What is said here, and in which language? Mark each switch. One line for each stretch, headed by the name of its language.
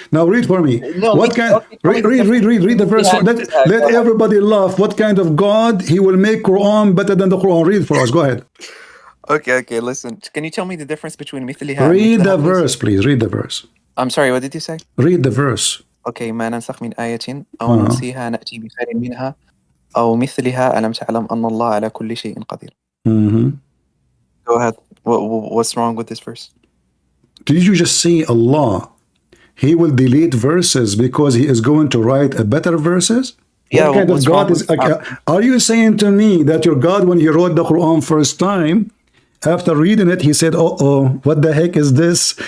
English: Now read for me. What kind? Read the verse. Let everybody laugh. What kind of God he will make Quran better than the Quran? Read for us. Go ahead. Okay. Listen. Can you tell me the difference between مثلها? Read the verse, please. Read the verse. I'm sorry, what did you say? Read the verse.
Arabic: Okay, ما ننسخ من آية أو ننسيها نأتي بخير منها أو مثلها ألم تعلم أن الله على كل شيء قدير.
English: Go ahead. What's wrong with this verse? Did you just see Allah? He will delete verses because he is going to write a better verses? Yeah, what kind of God is? Are you saying to me that your God, when he wrote the Quran first time, after reading it, he said, what the heck is this?